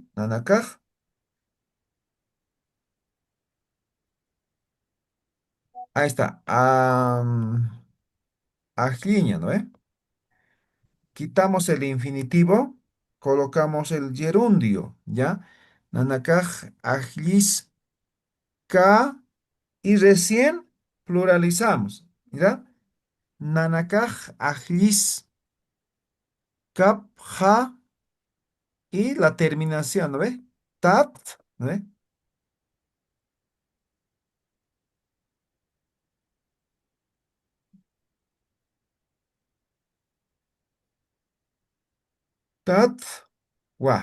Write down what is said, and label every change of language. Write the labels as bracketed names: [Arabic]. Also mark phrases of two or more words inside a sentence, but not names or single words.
[Spanish] Nanakaj. Ahí está. Ajliña, ¿no ve? Quitamos el infinitivo, colocamos el gerundio, ¿ya? [Aymara] Nanakaj, ajlis, ka. [Spanish] Y recién pluralizamos, ¿ya? [Aymara] Nanakaj, ajlis, kap, ja, [Spanish] y la terminación, ¿no ve? [Aymara] Tat, [Spanish] ¿no ve? [Aymara] Tat, wa.